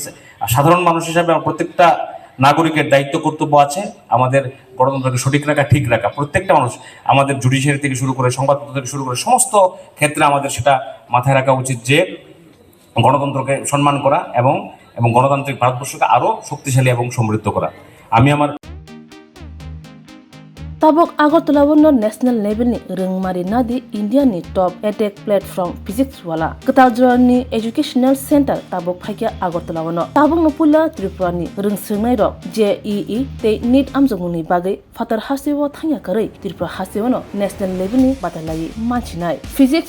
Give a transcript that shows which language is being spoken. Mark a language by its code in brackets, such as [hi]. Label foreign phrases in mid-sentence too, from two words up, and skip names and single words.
[bn] সাধারণ মানুষ হিসাবে প্রত্যেকটা নাগরিকের দায়িত্ব কর্তব্য আছে আমাদের গণতন্ত্রকে সঠিক রাখা, ঠিক রাখা। প্রত্যেকটা মানুষ, আমাদের জুডিশিয়ারি থেকে শুরু করে সংবাদপত্র থেকে শুরু করে সমস্ত ক্ষেত্রে আমাদের সেটা মাথায় রাখা উচিত যে গণতন্ত্রকে সম্মান করা এবং এবং গণতান্ত্রিক ভারতবর্ষকে আরো শক্তিশালী এবং সমৃদ্ধ করা। আমি আমার [trp] tabok Agartala wono [en] national level [trp] ni rengmari nadi India ni [en] top edtech platform physics [trp] wala Kataljora ni educational center tabok phaikya Agartala wono tabok no pula Tripura ni rengsungnai rok JEE te NEET amjongni bagai fatar hasewo thangya karai Tripura hasewo no [en] national level [trp] ni batalai manchinai physics